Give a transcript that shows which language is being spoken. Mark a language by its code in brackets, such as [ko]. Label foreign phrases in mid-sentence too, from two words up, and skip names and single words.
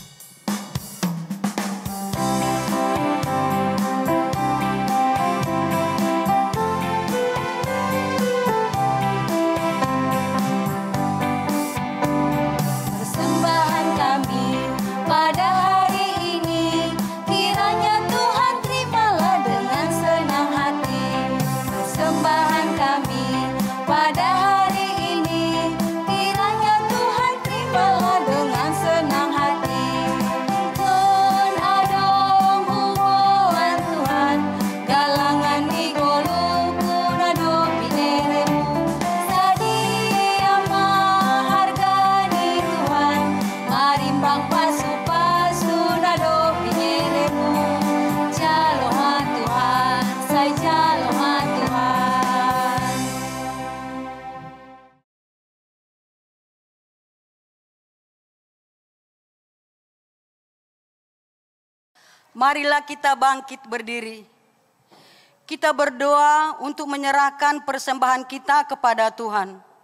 [id] Persembahan kami pada hari ini, kiranya Tuhan terimalah dengan senang hati. Persembahan kami pada hari ini, kiranya Tuhan terimalah dengan senang hati. [bts] Tuhan adong hubungan Tuhan, galangan igoluku nado pineremu. Sadia mahargani Tuhan, marimbang pasu-pasu nado pineremu. Jaloma Tuhan, say jaloma Tuhan. [id] Marilah kita bangkit berdiri. Kita berdoa untuk menyerahkan persembahan kita kepada Tuhan.